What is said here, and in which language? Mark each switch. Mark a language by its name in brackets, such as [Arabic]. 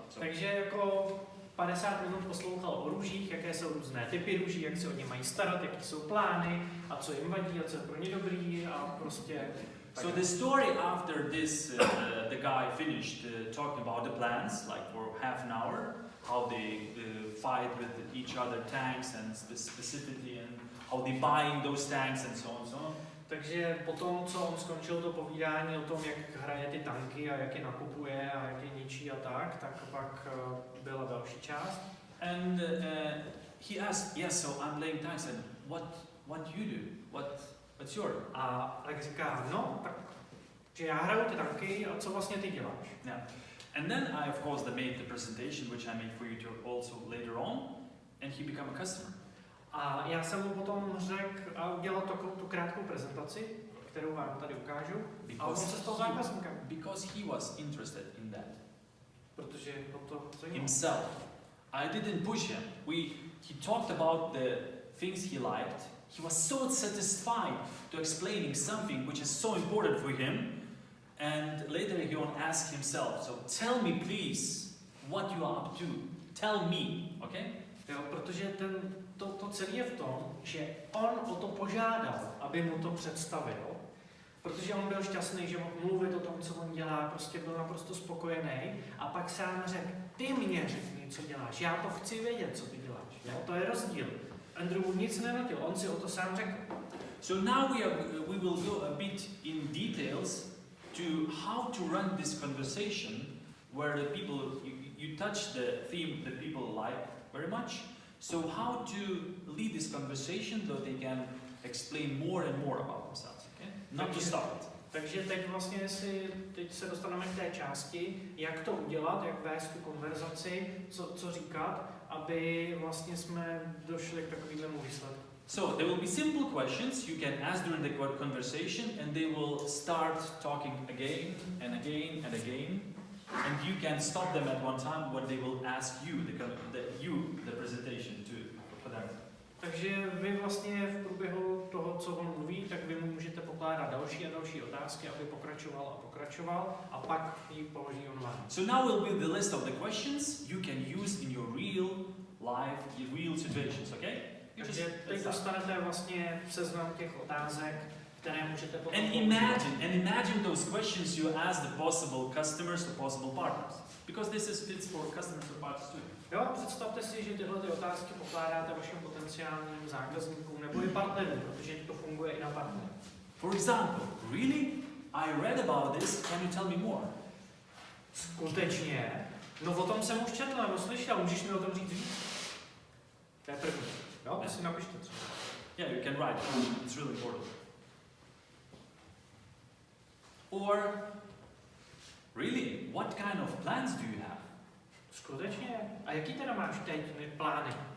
[English] So. [Czech] Takže jako 50 minut poslouchal o růžích, jaké jsou různé typy růží, jak se o ně mají starat, jaké jsou plány, a co jim vadí, a co je pro ně dobrý, a prostě... [English] So the story after this, the guy finished talking about the plans, like for half an hour, how they fight with each other tanks and specifically, and how they buying those tanks and so on and so on. [Czech] Takže potom, co on skončil to povídání o tom, jak hraje ty tanky a jak je nakupuje a jak je ničí a tak pak byla další část. [English] And he asked, yes, so I'm playing tanks, and what do you do? What's your? [Czech] A tak říká, no, tak že já hraju ty tanky a co vlastně ty děláš? [English] Yeah. And then I, of course, made the presentation, which I made for you to also later on, and he became a customer. [Czech] A já jsem mu potom řekl a udělal takovou tu krátkou prezentaci, kterou vám tady ukážu. A on se stal zákazníkem. [English] Because he was interested in that. [Czech] Protože ho to zajímalo. [English] Himself. I didn't push him. He talked about the things he liked. He was so satisfied to explaining something which is so important for him. And later he won't ask himself, so tell me please what you are up to. Tell me, okay? [Czech] Jo, protože to celé je v tom, že on o to požádal, aby mu to představil, protože on byl šťastný, že mohl mluvit o tom, co on dělá, prostě byl naprosto spokojený a pak sám řekl, ty mě řekni, co děláš, já to chci vědět, co ty děláš. Jo, to je rozdíl. Andrew mu nic nenutil, on si o to sám řekl. [English] So now we will go a bit in details to how to run this conversation where the people, you touch the theme that people like very much. So how to lead this conversation so they can explain more and more about themselves, okay? Not to stop it. [Czech] Takže teď vlastně teď se dostaneme k té části, jak to udělat, jak vést tu konverzaci, co říkat, aby vlastně jsme došli k takovému výsledku. [English] So there will be simple questions you can ask during the conversation, and they will start talking again and again and again, and you can stop them at one time when they will ask you the presentation for them. [Czech] Takže vy vlastně v průběhu toho, co on mluví, tak vy mu můžete pokládat další a další otázky, aby pokračoval a pak ji položí on vám. [English] So now will be the list of the questions you can use in your real life, real situations, okay? [Czech] Takže teď dostanete vlastně seznam těch otázek, které můžete potom [English] And imagine those questions you ask the possible customers or possible partners, because this fits for customers or partners too. [Czech] Jo, představte si, že tyhle ty otázky pokládáte vašim potenciálním zákazníkům nebo i partnerům, protože to funguje i na partnery. [English] For example, really? I read about this, can you tell me more? [Czech] Skutečně? No o tom jsem už četl nebo slyšel, můžeš mi o tom říct víc? To je první. Jo, to si napište třeba. [English] Yeah, you can write, it's really important. Or, really, what kind of plans do you have? [Czech] Skutečně? A jaký teda máš teď plány?